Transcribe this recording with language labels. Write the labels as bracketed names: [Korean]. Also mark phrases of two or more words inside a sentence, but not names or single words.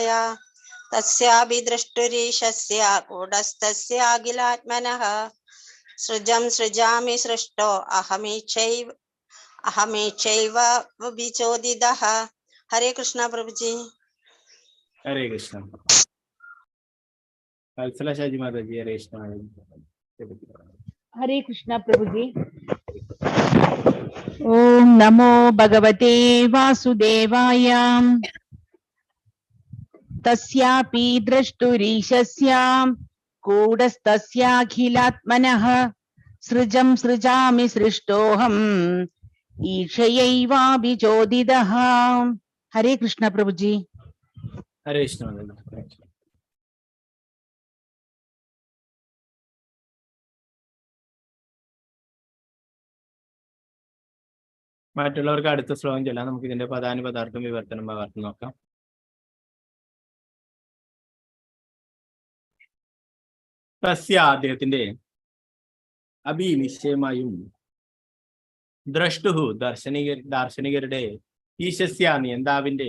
[Sanskrit] തസ്യാഭിദ്രഷ്ടുരീശസ്യ കൂടസ്ഥസ്യാഖിലാത്മനഃ സൃജം സൃജാമി സൃഷ്ടോ അഹമീച്ചൈവ വിചോദിതഃ. [Malayalam] ഹരേ കൃഷ്ണ പ്രഭുജി. ഹരേ കൃഷ്ണ. വത്സല ഷാജി മാതാജി ഹരേ കൃഷ്ണ. [Hindi] हरे कृष्णा प्रभु जी. [Sanskrit] ओम नमो भगवते वासुदेवाय. तस्यापि द्रष्टुरीशस्य कूटस्थस्याखिलात्मनः सृजं सृजामि सृष्टोऽहम् ईशयैवाभिचोदितः. [Hindi] हरे कृष्णा प्रभु जी. हरे कृष्ण. [Malayalam] മറ്റുള്ളവർക്ക് അടുത്ത ശ്ലോകം ചൊല്ലാം. നമുക്ക് ഇതിന്റെ പദാനുപദാർത്ഥം വിവർത്തനം ഭാഗത്ത് നോക്കാം. തസ്യ അദ്ദേഹത്തിന്റെ അഭി നിശ്ചയമായും ദ്രഷ്ടുഹു ദാർശനികരുടെ ഈശസ്യ നിയന്താവിന്റെ